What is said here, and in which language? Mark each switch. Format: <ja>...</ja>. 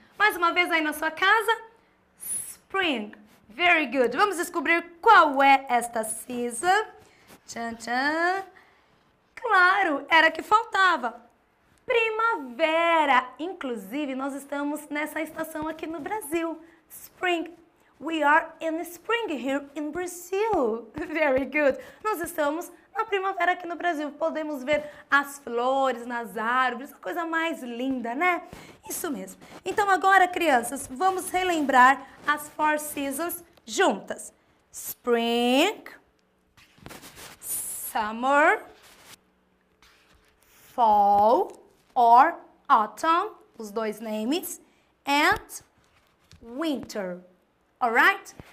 <pt>Mais uma vez aí na sua casa.</pt> <en>Spring. Very good.</en> <pt>Vamos descobrir qual é esta season. Tchan, tchan. Claro, era que faltava. Primavera. Inclusive, nós estamos nessa estação aqui no Brasil.</pt> <en>Spring. We are in spring here in Brazil. Very good.</en> <pt>Nós estamos na primavera aqui no Brasil. Podemos ver as flores nas árvores, a coisa mais linda, né? Isso mesmo. Então agora, crianças, vamos relembrar as 4 seasons juntas.</pt> <en>Spring, summer, fall or autumn,</en> <pt>os dois</pt> <en>names, and winter. Alright?</en>